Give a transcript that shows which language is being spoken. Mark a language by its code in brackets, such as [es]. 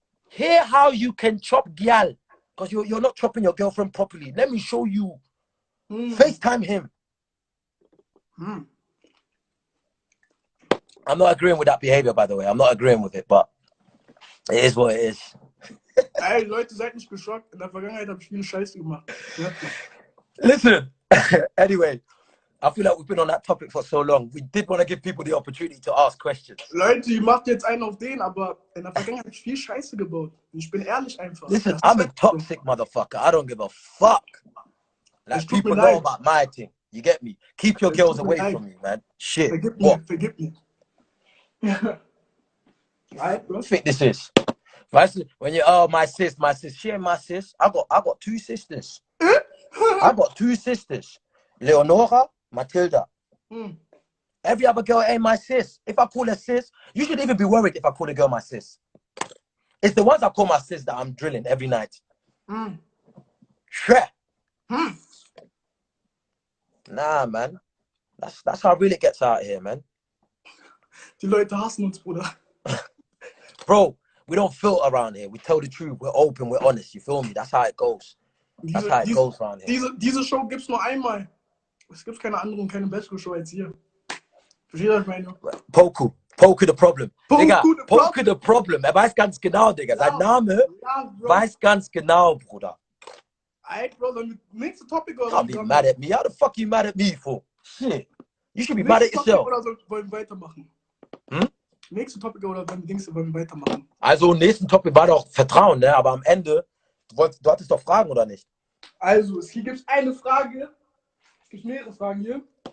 [en] Hear how you can chop gyal. Because you're not chopping your girlfriend properly. Let me show you. FaceTime him. I'm not agreeing with that behavior, by the way. I'm not agreeing with it, but it is what it is. [de] Ey, Leute, seid nicht geschockt. In der Vergangenheit habe ich viele Scheiße gemacht. [en] Listen, anyway, I feel like we've been on that topic for so long. We did want to give people the opportunity to ask questions. [de] Leute, ihr macht jetzt einen auf den, aber in der Vergangenheit habe ich viel Scheiße gebaut. Und ich bin ehrlich einfach. [en] Listen, I'm a toxic motherfucker. I don't give a fuck. Like, people know about my thing. You get me? Keep your girls away from me, man. Shit. [de] Vergib mir. [en] What do you think this is? When you, oh, my sis, she ain't my sis. I got two sisters. I got two sisters. Leonora, Matilda. Every other girl ain't my sis. If I call her sis, you should even be worried if I call a girl my sis. It's the ones I call my sis that I'm drilling every night. Sure. Nah, man. That's how it really gets out here, man. [de] Die Leute hassen uns, Bruder. [en] Bro, we don't filter around here. We tell the truth. We're open. We're honest. You feel me? That's how it goes. That's how it goes around here. [de] Diese Show gibt's nur einmal. Es gibt keine andere und keine bessere Show als hier. Versteht ihr, was ich meine? [en] Poku the problem. Digga, Poku the problem. [de] Er weiß ganz genau, Digga. Sein Name weiß ganz genau, Bruder. [en] Alright, bro, [de] dann nächste Topic oder? [en] Can't be mad at me. How the fuck you mad at me for? Shit. You should be mad at yourself. [de] Oder wollen wir weitermachen? Nächste Topic oder wollen wir weitermachen? Also, nächsten Topic war doch Vertrauen, ne? Aber am Ende, du hattest doch Fragen, oder nicht? Also, hier gibt es eine Frage. Es gibt mehrere Fragen hier.